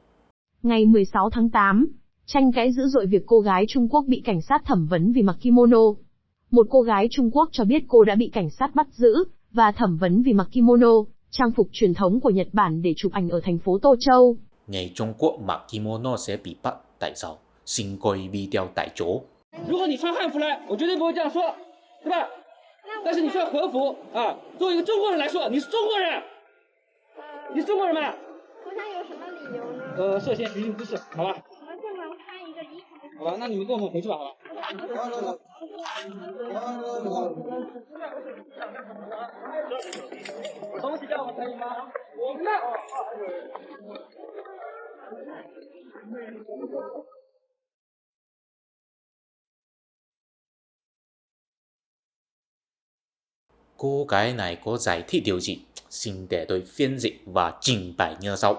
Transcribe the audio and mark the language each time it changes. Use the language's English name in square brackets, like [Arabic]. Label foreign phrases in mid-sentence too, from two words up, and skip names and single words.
[Vietnamese] Ngày 16 tháng 8, tranh cãi dữ dội việc cô gái Trung Quốc bị cảnh sát thẩm vấn vì mặc kimono. Một cô gái Trung Quốc cho biết cô đã bị cảnh sát bắt giữ và thẩm vấn vì mặc kimono, trang phục truyền thống của Nhật Bản để chụp ảnh ở thành phố Tô Châu. Người Trung Quốc mặc kimono sẽ bị bắt, tại sao? Xin coi video tại chỗ. [Chinese] 如果你穿汉服来，我绝对不会这样说，对吧？但是你穿和服啊，作为一个中国人来说，你是中国人，你是中国人吗？头上有什么理由呢？涉嫌寻衅滋事，好吧？我们正常穿一个衣服。好吧，那你们跟我们回去吧，好吧？东西叫我可以吗？我们的。 [Vietnamese] Cô gái này có giải thích điều gì? Xin để tôi phiên dịch và trình bày như sau.